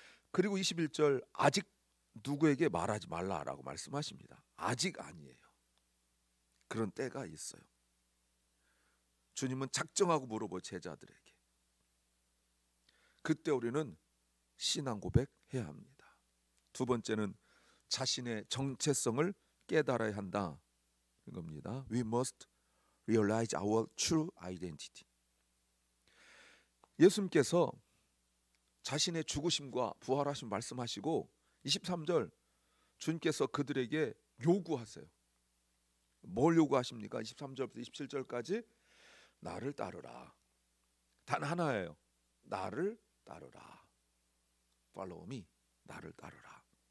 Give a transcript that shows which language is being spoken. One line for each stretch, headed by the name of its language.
Korean: 그리고 21절 아직 누구에게 말하지 말라라고 말씀하십니다. 아직 아니에요. 그런 때가 있어요. 주님은 작정하고 물어보 제자들에게. 그때 우리는 신앙 고백해야 합니다. 두 번째는 자신의 정체성을 깨달아야 한다. 겁니다.
English: We must realize our true identity.
Korean: 예수님께서 자신의 죽으심과 부활하심 말씀하시고 23절 주님께서 그들에게 요구하세요. 뭘 요구하십니까? 23절부터 27절까지 나를 따르라. 단 하나예요. 나를 따르라.
English: Follow me.
Korean: 나를 따르라.